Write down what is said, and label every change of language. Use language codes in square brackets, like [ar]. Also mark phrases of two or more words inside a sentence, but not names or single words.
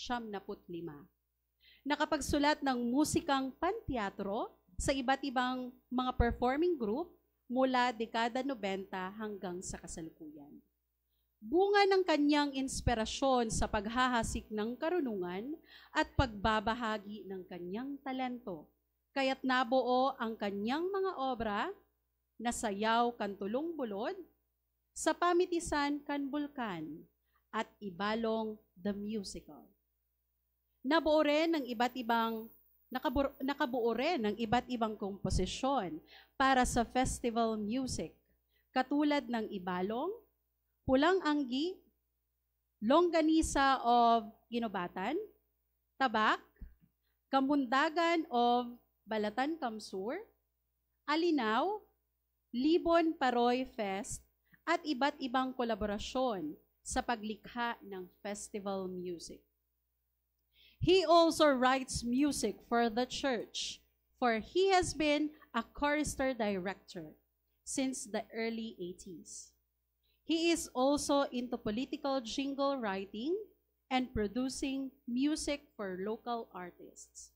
[tl] Nakapagsulat ng musikang panteatro sa iba't ibang mga performing group mula dekada 90 hanggang sa kasalukuyan. Bunga ng kanyang inspirasyon sa paghahasik ng karunungan at pagbabahagi ng kanyang talento, kaya't nabuo ang kanyang mga obra na Sayaw Kan Tulong Bulod, Sa Pamitisan Kan Bulkan, at Ibalong the Musical. Nakabuo rin ng iba't ibang komposisyon para sa festival music, katulad ng Ibalong, Pulang Anggi, Longganisa of Ginobatan, Tabak, Kamundagan of Balatan Kamsur, Alinaw, Libon Paroy Fest, at iba't ibang kolaborasyon sa paglikha ng [en] festival music. He also writes music for the church, for he has been a chorister director since the early 80s. He is also into political jingle writing and producing music for local artists.